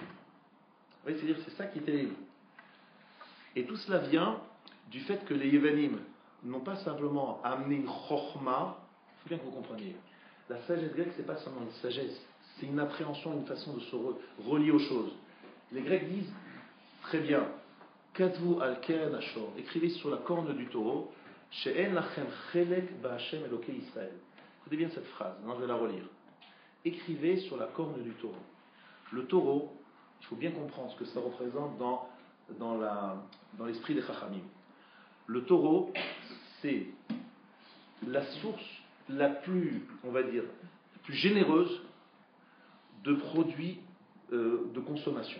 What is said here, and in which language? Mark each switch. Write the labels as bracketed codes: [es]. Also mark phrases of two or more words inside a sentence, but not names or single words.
[fr] Vous voyez, c'est-à-dire, c'est ça qui est terrible. Et tout cela vient du fait que les Yevanim n'ont pas simplement amené une chokhma. Il faut bien que vous compreniez. La sagesse grecque, c'est pas seulement une sagesse, c'est une appréhension, une façon de se relier aux choses. Les Grecs disent très bien, [he] כתבו על קרן השור, [fr] écrivez sur la corne du taureau, [he] שאין לכם חלק בה' אלקי ישראל. [fr] Écoutez bien cette phrase, non, je vais la relire. Écrivez sur la corne du taureau. Le taureau, il faut bien comprendre ce que ça représente dans l'esprit des Chachamim. Le taureau, c'est la source la plus, on va dire, plus généreuse de produits de consommation.